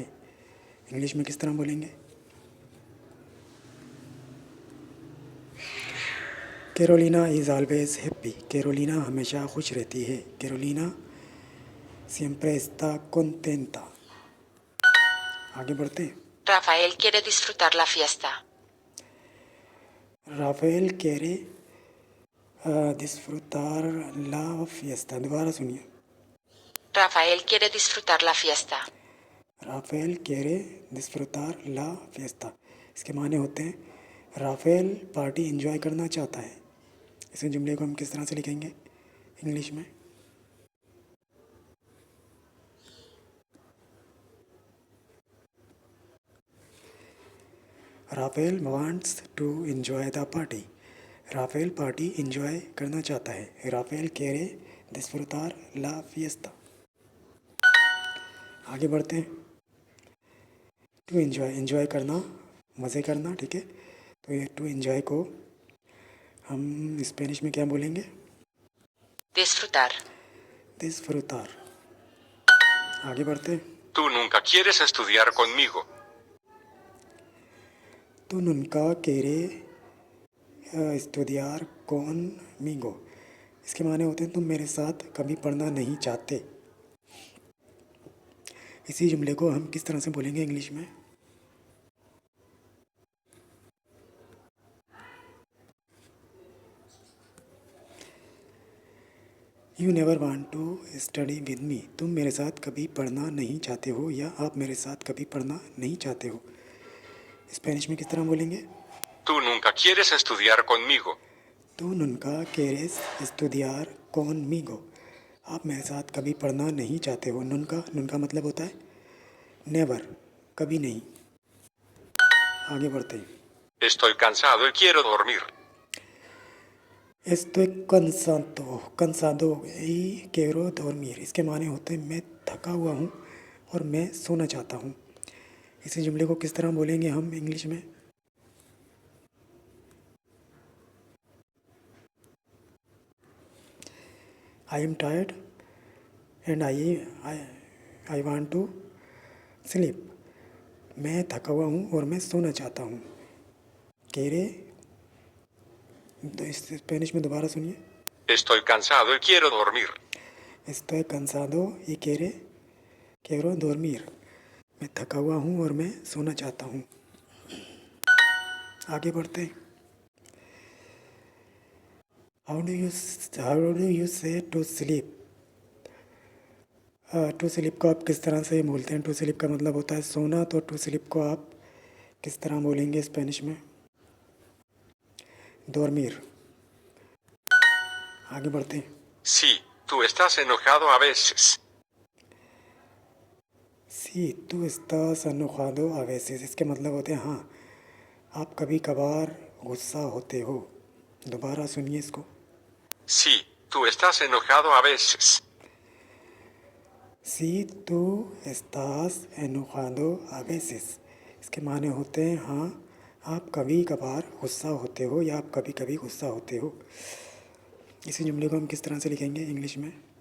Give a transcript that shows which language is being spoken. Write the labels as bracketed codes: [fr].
[hi] English में किस तरह बोलेंगे? [en] Carolina is always happy, [hi] Carolina हमेशा खुश रहती है। [es] कैरोलिना सियम्प्रे एस्ता कोंटेंटा। [hi] आगे बढ़ते हैं। [es] Rafael quiere disfrutar la fiesta. राफेल कैरे डिस्फ्रूटार ला फिएस्ता, [hi] दोबारा सुनिए। [es] Rafael quiere disfrutar la fiesta. राफेल कैरे डिस्फ्रूटार ला फिएस्ता, [hi] इसके माने होते हैं राफेल पार्टी एंजॉय करना चाहता है। इस जुमले को हम किस तरह से लिखेंगे इंग्लिश में? [en] Rafael wants to enjoy the party, [hi] Rafale party enjoy करना चाहता है। [es] राफेल कैरे डिस्फ्रूटार ला फिएस्ता। [hi] आगे बढ़ते हैं। टू एंजॉय, एंजॉय करना, मज़े करना, ठीक है। तो ये टू एंजॉय को हम स्पेनिश में क्या बोलेंगे? [es] Disfrutar. [hi] डिस्फ्रूटार। आगे बढ़ते हैं। [es] Tú nunca quieres estudiar conmigo. तो नुनका केरे estudiar conmigo, [hi] इसके माने होते हैं तुम मेरे साथ कभी पढ़ना नहीं चाहते। इसी जुमले को हम किस तरह से बोलेंगे इंग्लिश में? [en] you never want to study with me, [hi] तुम मेरे साथ कभी पढ़ना नहीं चाहते हो, या आप मेरे साथ कभी पढ़ना नहीं चाहते हो। स्पेनिश में किस तरह बोलेंगे? [es] Tú nunca quieres estudiar conmigo. तो नुनका केरेस estudiar conmigo, [hi] आप मेरे साथ कभी पढ़ना नहीं चाहते हो। नुनका, नुनका मतलब होता है नेवर, कभी नहीं। आगे बढ़ते हैं। [es] Estoy cansado y quiero dormir. estoy cansado, cansado y quiero dormir, [hi] इसके माने होते हैं मैं थका हुआ हूँ और मैं सोना चाहता हूँ। इसी जुमले को किस तरह बोलेंगे हम इंग्लिश में? [en] I am tired and I want to sleep, [hi] मैं थका हुआ हूँ और मैं सोना चाहता हूँ। केरे, तो इस स्पेनिश में दोबारा सुनिए। [es] Estoy cansado y quiero dormir. estoy cansado y quiero dormir, [hi] मैं थका हुआ हूँ और मैं सोना चाहता हूँ। आगे बढ़ते हैं। [en] how do you say to sleep, [hi] टू स्लीप को आप किस तरह से बोलते हैं? टू स्लीप का मतलब होता है सोना, तो टू स्लीप को आप किस तरह बोलेंगे स्पेनिश में? [es] dormir। [hi] आगे बढ़ते हैं। [es] Sí, tú estás enojado a veces. सी tú estás enojado a veces, [hi] इसके मतलब होते हैं हाँ, आप कभी कभार गुस्सा होते हो। दोबारा सुनिए इसको। [es] Sí, tú estás enojado a veces. Si tú estás enojado a veces, [hi] इसके माने होते हैं हाँ आप कभी कभार गुस्सा होते हो या आप कभी कभी गुस्सा होते हो। इसी जुमले को हम किस तरह से लिखेंगे इंग्लिश में?